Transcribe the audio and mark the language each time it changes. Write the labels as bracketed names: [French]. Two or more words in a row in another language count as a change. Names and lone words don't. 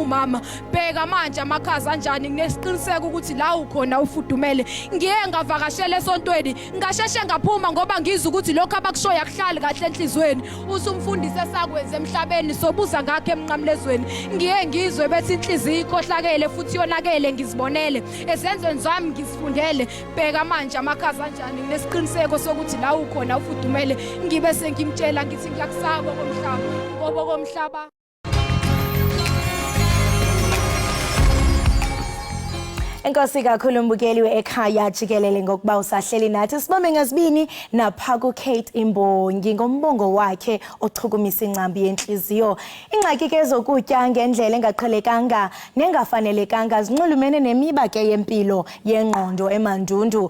[Zulu] umama bheka manje amakhaza kanjani nginesiqiniseko ukuthi la ukhona ufudumele ngiye ngavakashela esontweni ngasheshe ngaphuma ngoba ngizwe ukuthi lokho abakushoya kuhlali kahle enhlizweni usumfundise sakwenze emhlabeni sobuza ngakhe emnqamlezweni ngiye ngizwe bethi inhliziyo ikhohlakele futhi yonakele ngizibonele ezenzweni zami ngizifundele bheka manje amakhaza kanjani nginesiqiniseko sokuthi la ukhona ufudumele ngibe sengimtshela ngithi ngiyakusaba okomhlaba ngoba okomhlaba [Xhosa] Enkosi kakhulu mbukeli weEkhaya Jikelele ngokuba usahleli nathi sibambe ngazibini napha ku Kate Imbongi ngombongo wakhe ochukumisa incambi yenhliziyo. Ingxaki ke zokutya ngendlela engaqhelekanga nengafanelekanga zinxulumene nemiba ke yempilo yengqondo emandundu.